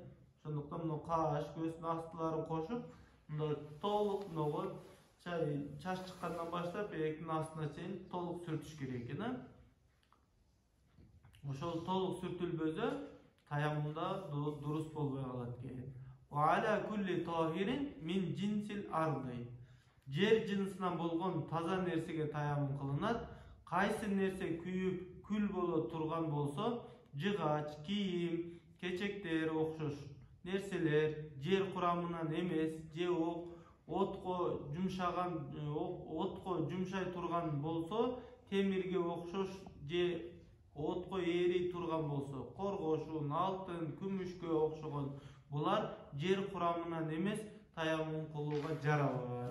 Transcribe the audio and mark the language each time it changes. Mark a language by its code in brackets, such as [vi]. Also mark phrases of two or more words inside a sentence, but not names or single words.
[ky] Ошондуктан каш, көздүн астыларын кошуп, толук чач чыккандан баштап эктин астына чейин толук сүртүш керек экен. Ошол толук сүртүлбөсө таяммумда дурус болбой калат экен. [ar] وعلى كل طاهر من جنس الأرض. [ky] Жер жынысынан болгон таза нерсеге таяммум кылынат. Кайсы нерсе күйүп күл боло турган болсо, жыгач, кийим, кечектер окшош нерселер жер курамынан эмес, же отко жумшай турган болсо, темирге окшош же отко ээри турган болсо, коргошун, алтын, күмүшкө окшогон булар жер курамынан эмес, таяммум кылууга жарабайт.